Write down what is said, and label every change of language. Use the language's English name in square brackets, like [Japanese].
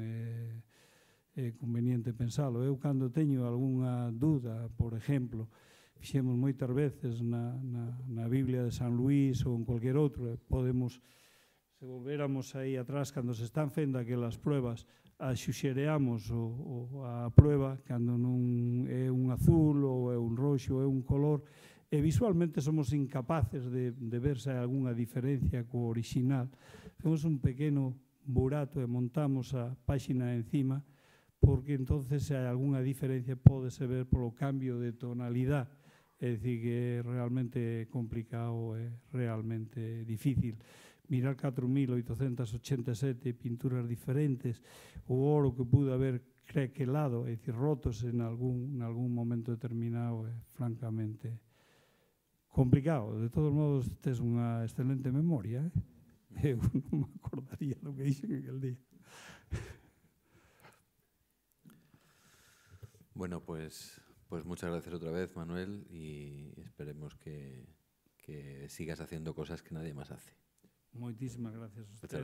[Galician] É conveniente pensalo. Eu, cando teño algunha dúda, por exemplo, fixemos moitas veces na Biblia de San Luís ou en cualquier outro, podemos, se volvéramos aí atrás, cando se están fendo aquelas pruebas, a xuxereamos a prueba, cando non é un azul ou é un roxo ou é un color, e visualmente somos incapaces de ver se hai algunha diferencia co original. Femos un pequeno burato e montamos a páxina encima, porque entonces se hai algunha diferencia pódese ver polo cambio de tonalidade. É dicir, que é realmente complicado e realmente difícil. Mirar 4.887 pinturas diferentes, o oro que pudo haber crequelado, é dicir, rotos en algún momento determinado, é francamente complicado. De todos modos, tes unha excelente memoria, Eu non me acordaría do que dixen aquel día. [Spanish] Bueno, pues muchas gracias otra vez, Manuel, y esperemos que sigas haciendo cosas que nadie más hace. [Galician] Moitísimas gracias a ustedes.